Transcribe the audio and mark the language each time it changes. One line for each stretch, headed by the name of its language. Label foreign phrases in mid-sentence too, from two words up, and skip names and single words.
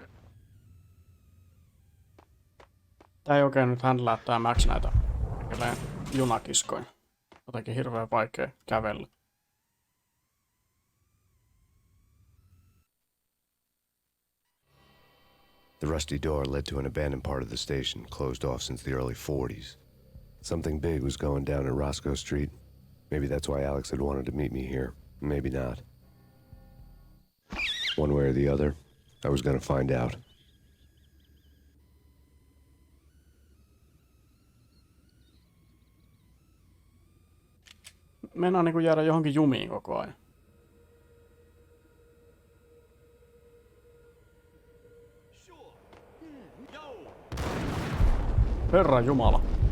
Finnish: Tää ei oikein nyt händlää tää Max näitä junakiskoja. Jotenkin hirveän vaikea kävellä.
English: The rusty door led to an abandoned part of the station, closed off since the early 40s. Something big was going down in Roscoe Street. Maybe that's why Alex had wanted to meet me here. Maybe not. One way or the other, I was gonna find out.
Finnish: Mennään niinku jäädä johonkin jumiin koko ajan. Herran Jumala.